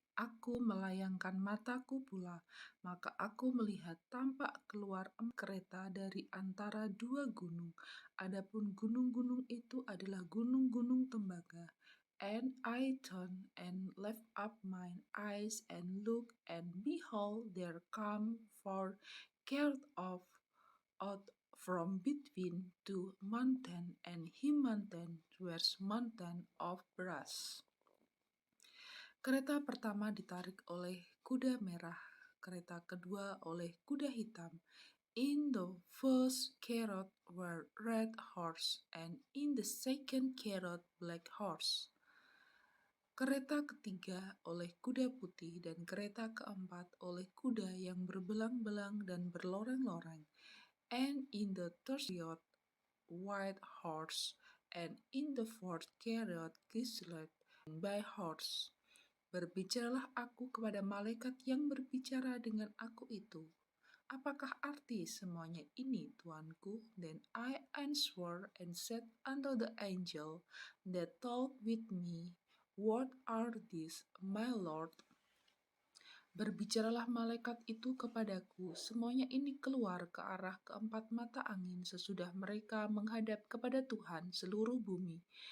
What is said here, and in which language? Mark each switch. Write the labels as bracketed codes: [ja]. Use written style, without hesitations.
[id] Aku melayangkan mataku pula, maka aku melihat tampak keluar kereta dari antara dua gunung. Adapun gunung-gunung itu adalah gunung-gunung tembaga. [en] And I turned and lift up mine eyes and look, and behold, there come forth out from between two mountain, and he mountain was mountain of brass. [id] Kereta pertama ditarik oleh kuda merah, kereta kedua oleh kuda hitam. [en] In the first chariot were red horse, and in the second chariot black horse. [id] Kereta ketiga oleh kuda putih, dan kereta keempat oleh kuda yang berbelang-belang dan berloreng-loreng. [en] And in the third chariot white horse, and in the fourth chariot gislet by horse. [id] Berbicaralah aku kepada malaikat yang berbicara dengan aku itu. Apakah arti semuanya ini, Tuanku? [en] Then I answered and said unto the angel that talked with me, What are these, my Lord? [id] Berbicaralah malaikat itu kepadaku, semuanya ini keluar ke arah keempat mata angin sesudah mereka menghadap kepada Tuhan seluruh bumi.